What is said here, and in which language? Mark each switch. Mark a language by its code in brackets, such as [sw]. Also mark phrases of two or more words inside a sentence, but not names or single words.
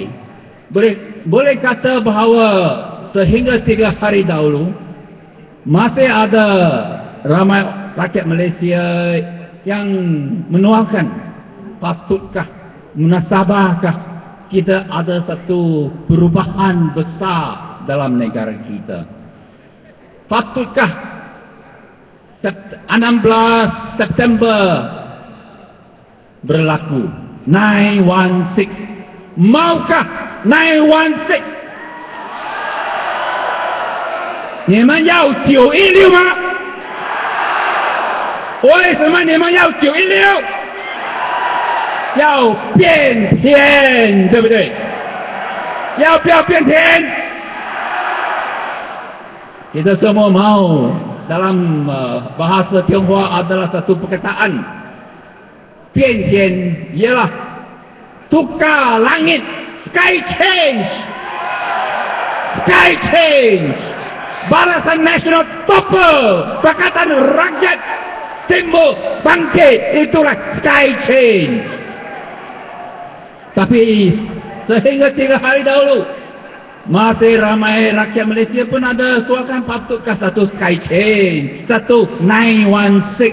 [ms] Boleh kata bahawa sehingga 3 hari dahulu masih ada ramai rakyat Malaysia yang menuahkan patutkah, munasabahkah kita ada satu perubahan besar dalam negara kita. Patutkah 16 September berlaku 916? [zh] Maukah 916 你们要916吗？为什么你们要916？要变天，对不对？要不要变天？ [ms] Kita semua mau. Dalam bahasa Tionghoa adalah satu perkataan. 变天 ialah tukar langit. [en] Sky change. Sky change. [ms] Barisan Nasional topple. Pakatan Rakyat timbul bangkit. Itulah [en] sky change. [ms] Tapi sehingga 3 hari dahulu masih ramai rakyat Malaysia pun ada suarakan patutkah satu [en] sky change, [ms] satu 916.